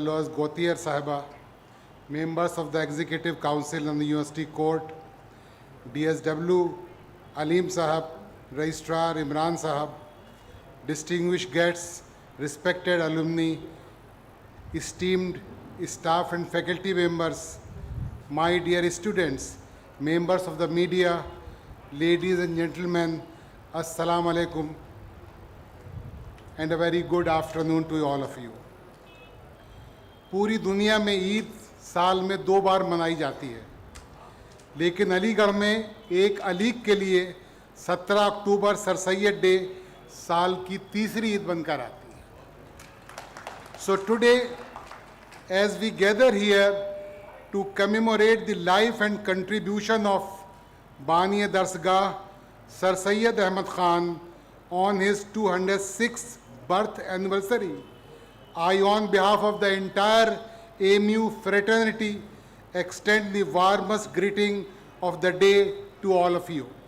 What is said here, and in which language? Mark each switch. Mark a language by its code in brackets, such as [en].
[en] Lois Gautier Sahiba, members of the Executive Council and the University Court, DSW Aleem Sahab, Registrar Imran Sahab, distinguished guests, respected alumni, esteemed staff and faculty members, my dear students, members of the media, ladies and gentlemen, Assalamu alaikum, and a very good afternoon to all of you. [hi] पूरी दुनिया में ईद साल में 2 बार मनाई जाती है, लेकिन अलीगढ़ में एक अलीग के लिए 17 अक्टूबर सर सैयद डे साल की तीसरी ईद बनकर आती है. [en] So today, as we gather here to commemorate the life and contribution of Bani Darsgah Sir Syed Ahmad Khan on his 206th birth anniversary, I, on behalf of the entire AMU fraternity, extend the warmest greeting of the day to all of you.